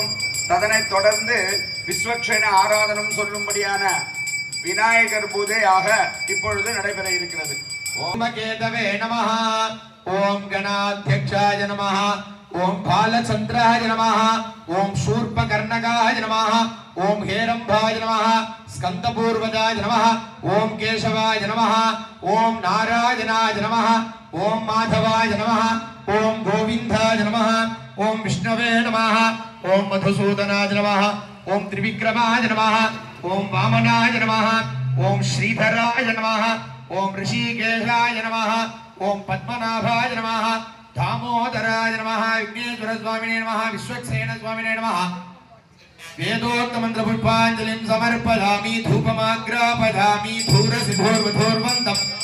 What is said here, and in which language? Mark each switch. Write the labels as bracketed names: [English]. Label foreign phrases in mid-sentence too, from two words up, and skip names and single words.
[Tamil] ததனைத் தொடர்ந்து விஸ்வக்ஷேன ஆராதனம் சொல்லும்படியான விநாயகர் பூஜையாக இப்பொழுது நடைபெற இருக்கிறது. [Sanskrit] ॐ केतवे नमः ॐ गणाध्यक्षाय नमः ॐ भालचन्द्राय नमः ॐ शूर्पकर्णकाय नमः ओम हेरंबाय नमः स्कंदपूर्वजाय नमः ओम केशवाय नमः ओम नारायणाय नमः ओम माधवाय नमः ओम गोविंदाय नमः ओम विष्णवे नमः ओम मधुसूदनाय नमः ओम त्रिविक्रमाय नमः ओम वामनाय नमः ओम श्रीधराय नमः ओम ऋषिकेशाय नमः ओम पद्मनाभाय नमः दामोदराय नमः विघ्नेश्वर स्वामिने नमः विश्वक्सेन स्वामिने नमः वेदोक्त मंत्र पुष्पांजलिं समर्पयामि धूपमाग्रापयामि धूरसिधोर्वधोर्वन्दम्